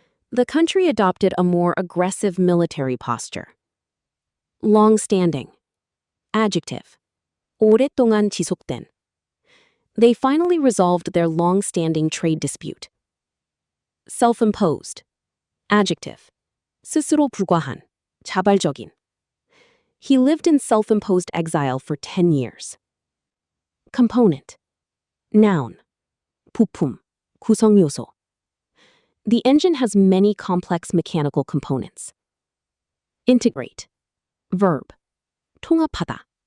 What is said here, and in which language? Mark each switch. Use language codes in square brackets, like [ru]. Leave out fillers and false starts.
[en] The country adopted a more aggressive military posture. Long-standing. Adjective. [ko] 오랫동안 지속된. [en] They finally resolved their long-standing trade dispute. Self-imposed. Adjective. [ko] 스스로 불과한, 자발적인. [en] He lived in self-imposed exile for 10 years. [ko] Component. Noun. 부품, 구성 요소. [en] The engine has many complex mechanical components. Integrate. Verb. [ko] 통합하다.